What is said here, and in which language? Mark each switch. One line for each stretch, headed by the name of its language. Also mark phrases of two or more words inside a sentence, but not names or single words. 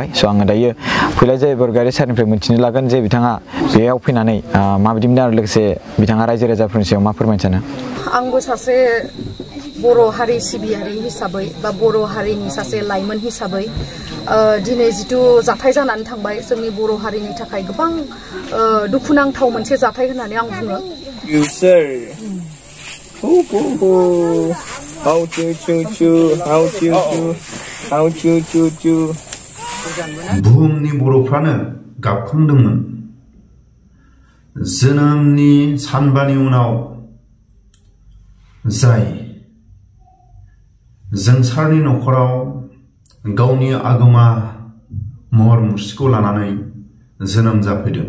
Bodo: स' आङो दायो फैला जेबरगारि सारनिफ्राय मिथिनो लागोन जे बिथाङा बेयाव फैनानै माबायदि मोनदों आरो लोगोसे बिथाङा रायजो राजाफोरनि सायाव मा फोरमायनो सानो। आंबो सासे बर' हारि सिबियारि हिसाबै बा बर' हारिनि सासे लाइमोन हिसाबै दिनै जिथु जाथाय जानानै थांबाय जोंनि बर' हारिनि थाखाय गोबां दुखुनांथाव मोनसे जाथाय होननानै आं बुङो। You sir. How to. बुहुमनि बर'फ्रानो गाबखांदोंमोन। जोनोमनि सानबानि उनाव जाय जोंसारनि नखराव गावनि आगोमा महर मुस्रिखौ लानानै जोनोम जाफैदों।